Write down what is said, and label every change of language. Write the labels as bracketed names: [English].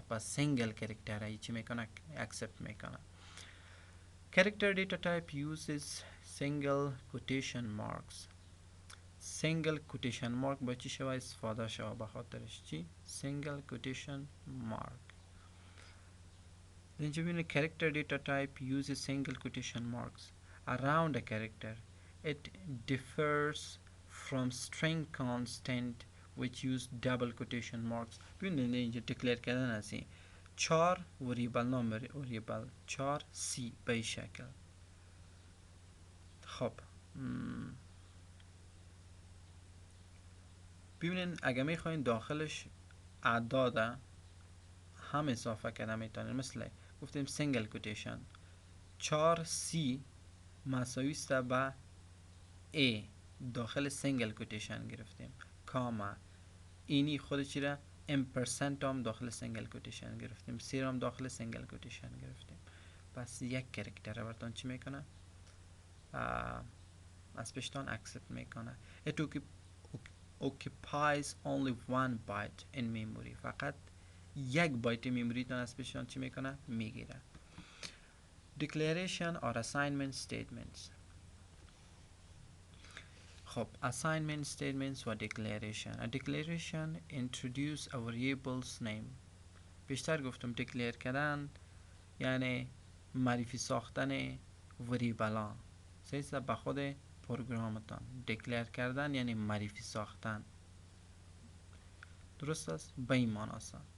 [Persian] پس سینگل کرکتر ای چی میکنه اکسپت میکنه. [English] Character data type uses single quotation marks. [Persian] single quotation mark با چی شوه استفاده شوه به خاطرش چی single quotation mark. اینجا ببینید [English] character data type uses single quotation marks around a character. It differs from string constant which use double quotation marks. [Persian] ببینید اینجا declare کردن از این 4 وریبل نام وریبل 4 C به این شکل. خب ببینید اگه میخواین داخلش اعداد هم اضافه کردن میتونید. مثل گفتیم سینگل کوتیشن 4 C مساوی است با A داخل سینگل کوتیشن گرفتیم، کاما اینی خود چی را امپرسنت هم داخل سینگل کوتیشن گرفتیم، سی هم داخل سینگل کوتیشن گرفتیم. پس یک کرکتر براتون چی میکنه از پیشتان اکسپت میکنه. [English] It occupies only one byte in memory. [Persian] فقط یک بایت میموری تان از پیشتان چی میکنه میگیره. [English] Declaration or assignment statements. [Persian] خب assignment statements و declaration. [English] A declaration introduce a variable's name. [Persian] بیشتر گفتم declare کردن یعنی معرفی ساختن وریبلان سیسته به خود پروگرامتان. declare کردن یعنی معرفی ساختن، درست است به این معنی است.